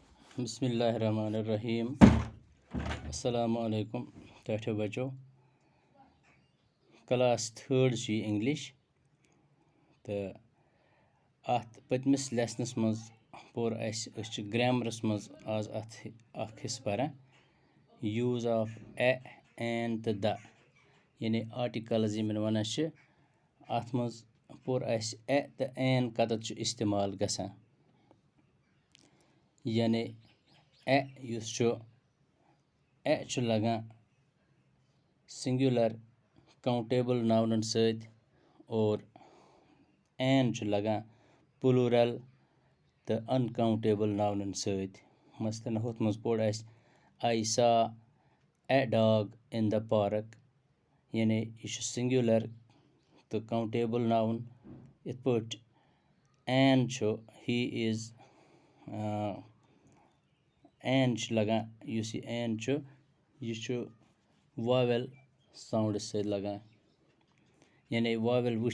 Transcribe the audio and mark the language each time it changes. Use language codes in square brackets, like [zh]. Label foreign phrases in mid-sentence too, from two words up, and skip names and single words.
[ar] بسم الله الرحمن الرحيم السلام عليكم [ks] ठठो बच्चो [en] class 3rd [ks] छी इंग्लिश तो अत पतमिस लेसनस मज पोर अस ग्रामरस मज आज अत हिस्स परान [en] use of a an [ks] तो द यानी आर्टिकल्स यमन वनान अत मज पोर अस ए तो एन कतत इस्तेमाल गसान यानी ए लगान [en] singular countable [ks] नाउनन सत और एन लगान प्लूरल तो अनकाउंटेबल नाउनन सत मसलन हुत मज पोर अस [en] I saw a dog in the park [ks] यानी यह सिंगुलर तो [en] countable noun [ks] इत पट [en] an he is [ks] एन लगान यह एन यह [en] vowel sound [ks] सत लगान यानी वावेल वुच